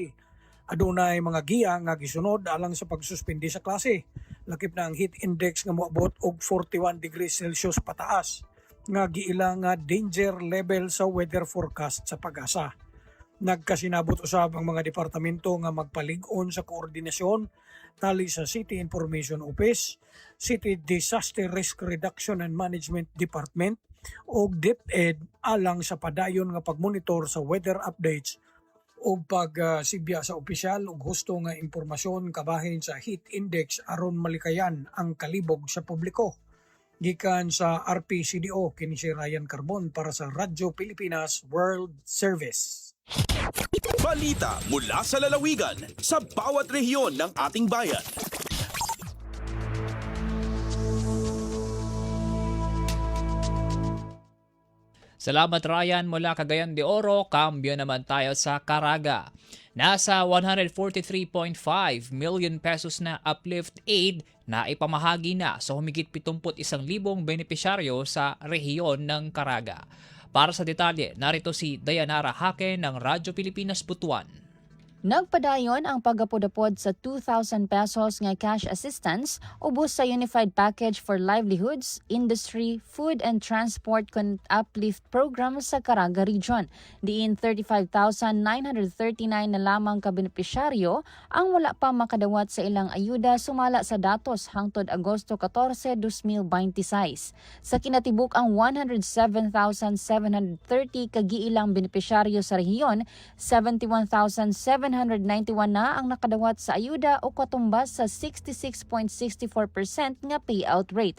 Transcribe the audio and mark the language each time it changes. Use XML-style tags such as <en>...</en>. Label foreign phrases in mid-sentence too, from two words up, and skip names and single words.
<ceb>Adunay mga giya nga gisunod alang sa pagsuspindi sa klase. Lakip na ang heat index nga moabot og 41 degrees Celsius pataas nga giila nga</ceb> <en>danger level</en> <ceb>sa</ceb> <en>weather forecast</en> <ceb>sa Pag-asa. Nagkasinabot usab ang mga departamento nga magpalig-on sa koordinasyon tali sa City Information Office, City Disaster Risk Reduction and Management Department o DepEd alang sa padayon nga pagmonitor sa</ceb> <en>weather updates</en> <ceb>o pagsibya sa opisyal ug husto nga impormasyon kabahin sa heat index aron malikayan ang kalibog sa publiko. Gikan sa RPCDO, kini si Ryan Carbon para sa Radyo Pilipinas World Service.</ceb> <tl>Balita mula sa lalawigan sa bawat rehiyon ng ating bayan. Salamat Ryan mula Cagayan de Oro, kambyo naman tayo sa Caraga. Nasa 143.5 million pesos na</tl> <en>uplift aid</en> <tl>na ipamahagi na sa humigit 71,000 benepisyaryo sa rehiyon ng Caraga. Para sa detalye, narito si Dayanara Hake ng Radyo Pilipinas Butuan.</tl> <ceb>Nagpadayon ang pagapodapod sa 2,000 pesos nga</ceb> <en>cash assistance</en> <ceb>ubos sa Unified Package for Livelihoods, Industry, Food and Transport Uplift Program sa Caraga Region. Diin 35,939 na lamang kabenepisyaryo ang wala pa makadawat sa ilang ayuda sumala sa datos hangtod Agosto 14, 2026. Sa kinatibuk ang 107,730 kagiilang benepisyaryo sa rehiyon, 71,791 na ang nakadawat sa ayuda o katumbas sa 66.64% nga</ceb> <en>payout rate.</en>